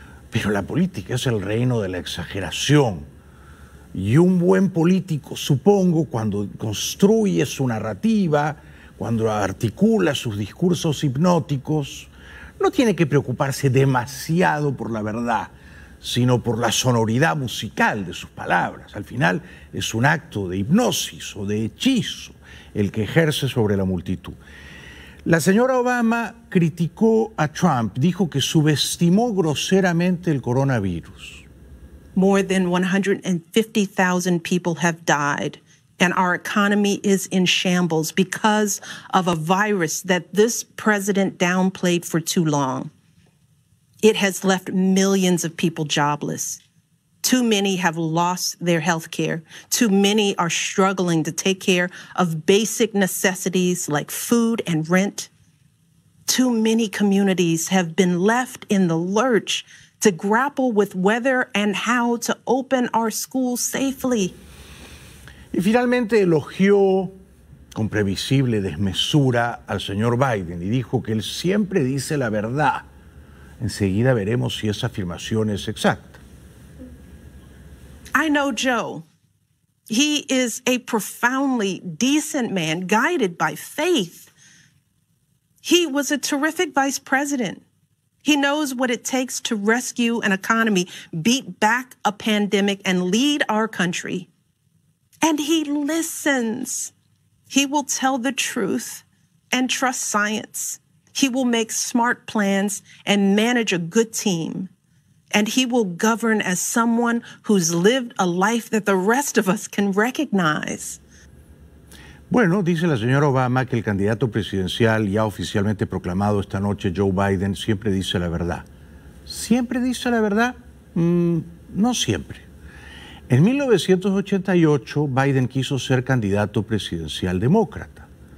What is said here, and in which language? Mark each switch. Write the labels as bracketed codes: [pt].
[es] Pero la política es el reino de la exageración. Y un buen político, supongo, cuando construye su narrativa, cuando articula sus discursos hipnóticos, no tiene que preocuparse demasiado por la verdad, sino por la sonoridad musical de sus palabras. Al final, es un acto de hipnosis o de hechizo el que ejerce sobre la multitud. La señora Obama criticó a Trump, dijo que subestimó groseramente el coronavirus. [en] More than 150,000 people have died, and our economy is in shambles because of a virus that this president downplayed for too long. It has left millions of people jobless. Too many have lost their health care. Too many are struggling to take care of basic necessities like food and rent. Too many communities have been left in the lurch to grapple with whether and how to open our schools safely. [es] Y finalmente elogió con previsible desmesura al señor Biden y dijo que él siempre dice la verdad. Enseguida veremos si esa afirmación es exacta. [en] I know Joe. He is a profoundly decent man guided by faith. He was a terrific vice president. He knows what it takes to rescue an economy, beat back a pandemic, and lead our country. And he listens. He will tell the truth and trust science. He will make smart plans and manage a good team. And he will govern as someone who's lived a life that the rest of us can recognize. [es] Bueno, dice la señora Obama que el candidato presidencial ya oficialmente proclamado esta noche, Joe Biden, siempre dice la verdad. ¿Siempre dice la verdad? No siempre. En 1988, Biden quiso ser candidato presidencial demócrata.